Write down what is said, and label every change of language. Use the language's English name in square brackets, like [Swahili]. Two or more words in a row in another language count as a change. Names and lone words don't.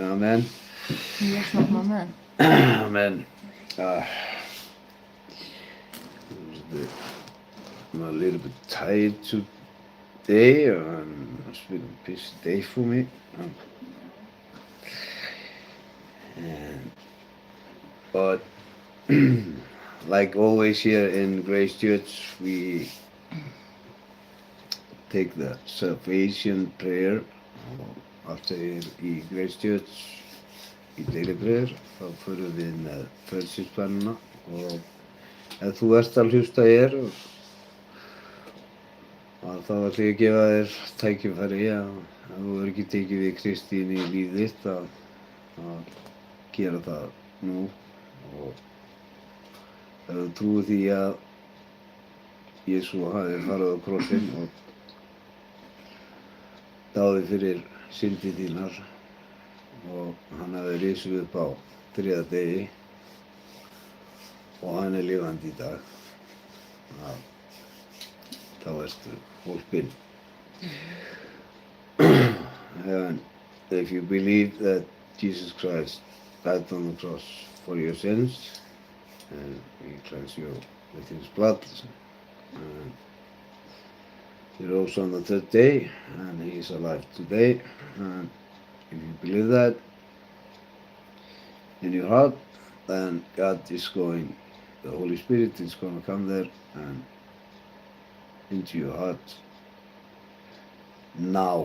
[Icelandic] Amen. Í Jesú nafni, amen. Amen. [English] I'm a little bit tired today. It's been a busy day for me. But like always here in Grace Church, we take the salvation prayer after í Grace Church í daily prayer. [Icelandic] Þá förum við með frelsisbænina og ef þú ert að hlusta hér þá ætla ég að gefa þér tækifæri að ef þú hefur ekki tekið við Kristi inn í lífið þitt að gera það nú og ef þú trúir því að Jesú hafi farið á krossinn og dáði fyrir syndir þínar og hann hafi risið upp á 3. degi og hann er lifandi í dag, þá ertu hólpinn. [English] And if you believe that Jesus Christ died on the cross for your sins and he cleansed you with his blood, he rose on the 3rd day and he is alive today, and if you believe that in your heart, then God is going, the Holy Spirit is going to come there and into your heart now.